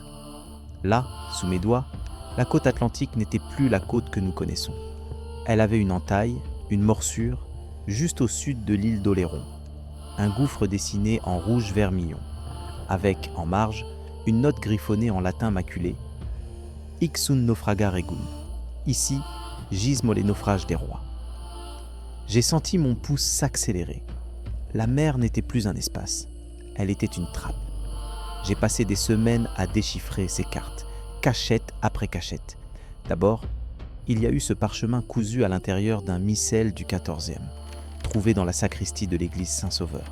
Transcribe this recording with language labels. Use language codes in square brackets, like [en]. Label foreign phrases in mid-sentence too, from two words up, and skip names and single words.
[fr] Là, sous mes doigts, la côte atlantique n'était plus la côte que nous connaissons. Elle avait une entaille, une morsure, juste au sud de l'île d'Oléron. Un gouffre dessiné en rouge vermillon, avec, en marge, une note griffonnée en latin maculé. [la] Ixun naufraga regum. [fr] Ici, gisent les naufrages des rois. J'ai senti mon pouce s'accélérer. La mer n'était plus un espace, elle était une trappe. J'ai passé des semaines à déchiffrer ces cartes, cachette après cachette. D'abord, il y a eu ce parchemin cousu à l'intérieur d'un missel du XIVe, trouvé dans la sacristie de l'église Saint-Sauveur.